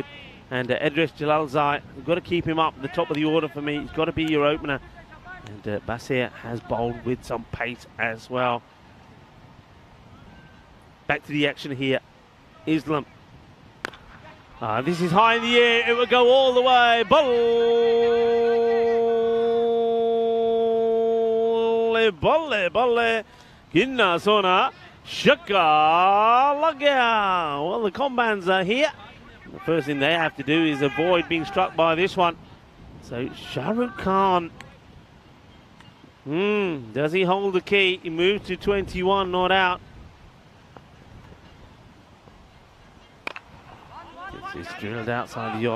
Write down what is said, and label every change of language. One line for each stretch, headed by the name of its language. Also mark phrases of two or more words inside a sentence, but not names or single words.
English: And Edris Jalal Zai, you've got to keep him up at the top of the order for me. He's got to be your opener. And Basir has bowled with some pace as well. Back to the action here. Islam. This is high in the air. It will go all the way.
Punjabi: Balle, balle. Ginna sona. Shaka lagya.
English: Well, the Combans are here. The first thing they have to do is avoid being struck by this one. So Shah Rukh Khan. Does he hold the key? He moves to 21, not out. This is drilled outside the off.